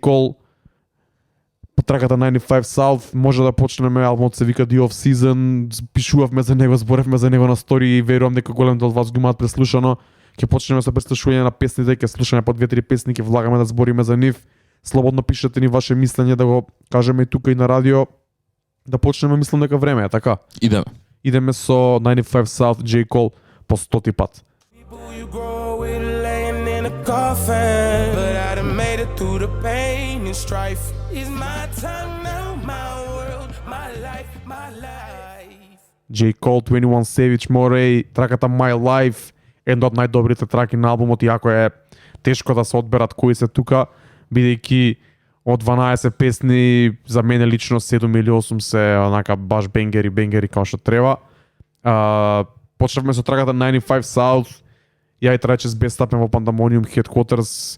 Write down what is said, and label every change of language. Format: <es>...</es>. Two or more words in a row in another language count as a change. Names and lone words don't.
<mk>Cole, траката 95 South, може да почнеме, албумот се вика The Off Season, пишувавме за него, зборевме за него на стори и верувам дека голем дел вас го имаат преслушано. Ќе почнеме со преслушување на песните, ќе слушаме по 2-3 песни, ќе влагаме да збориме за нив. Слободно пишете ни ваше мислење, да го кажеме и тука и на радио. Да почнеме, мислам дека време е, така? Идеме. Идеме со 95 South, J. Cole по 100 пат.</mk> <en>But I done made it through the pain and strife. It's my time now, my world, my life, my life.</en> <mk>J. Cole, 21 Savage, Morey, траката My Life, една од најдобрите траки на албумот, иако е тешко да се одберат кои се тука, бидејќи од 12 песни за мене лично 7 или 8 се онака баш бенгери како што треба. Почнавме со траката 95 South. Ја и Трачес бестапен во Pandemonium Headquarters.</mk>